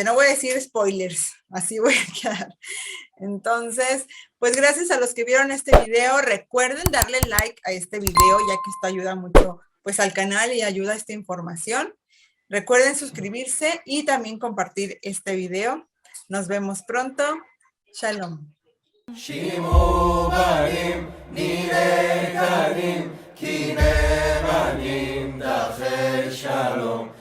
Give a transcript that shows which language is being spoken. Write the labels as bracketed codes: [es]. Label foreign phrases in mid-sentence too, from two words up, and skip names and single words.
[es] No voy a decir spoilers, así voy a quedar. Entonces, pues gracias a los que vieron este video. Recuerden darle like a este video, ya que esto ayuda mucho pues al canal y ayuda a esta información. Recuerden suscribirse y también compartir este video. Nos vemos pronto. Shalom. Shimo banim, nire kanim, kine banim, dacher shalom.